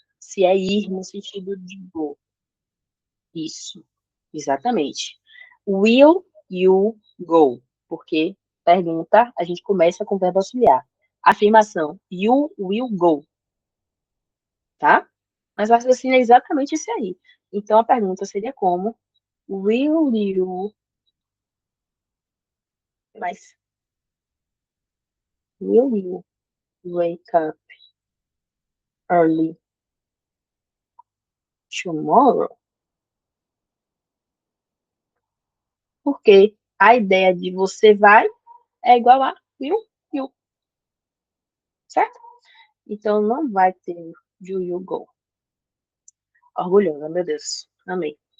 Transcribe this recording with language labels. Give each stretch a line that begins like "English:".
Portuguese: Se é ir no sentido de go. Isso, exatamente.
English: Will you go?
Portuguese: Porque pergunta, a gente começa com o verbo auxiliar.
English: Afirmação, you will go, tá?
Portuguese: Mas o raciocínio é exatamente esse aí. Então a pergunta seria como?
English: Will you, mas will you wake up early tomorrow?
Portuguese: Porque a ideia de você vai é igual a
English: will you,
Portuguese: certo? Então não vai ter
English: do you go.
Portuguese: Orgulhosa, meu Deus. Amei.